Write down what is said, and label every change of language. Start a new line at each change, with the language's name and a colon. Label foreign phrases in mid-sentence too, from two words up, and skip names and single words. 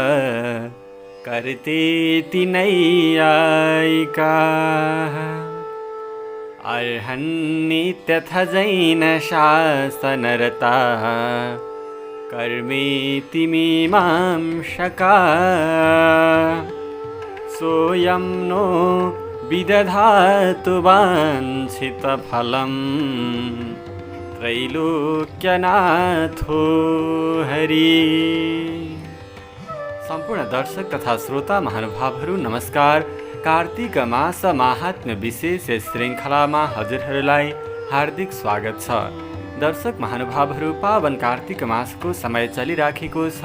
Sanskrit: कर्तेति नैयायिकाः अर्हन्नित्यथ जैनशासनरताः कर्मेति मीमांसकाः सोऽयं नो विदधातु वाञ्छितफलं त्रैलोक्यनाथो हरि।
Nepali: सम्पूर्ण दर्शक तथा श्रोता महानुभावहरू नमस्कार। कार्तिक मास माहात्म्य विशेष श्रृङ्खलामा हजुरहरूलाई हार्दिक स्वागत छ। दर्शक महानुभावहरू, पावन कार्तिक मासको समय चलिराखेको छ।